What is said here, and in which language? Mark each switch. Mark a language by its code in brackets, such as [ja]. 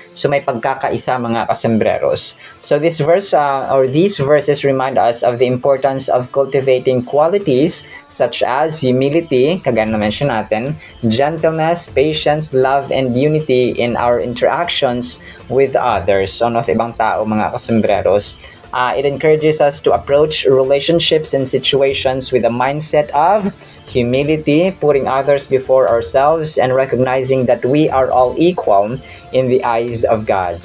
[tl] So may pagkakaisa mga kasembreros. [en] So this verse or these verses remind us of the importance of cultivating qualities such as humility, kagaya na mention natin, gentleness, patience, love, and unity in our interactions with others. [tl] So sa ibang tao mga kasembreros. [en] It encourages us to approach relationships and situations with a mindset of humility, putting others before ourselves, and recognizing that we are all equal in the eyes of God.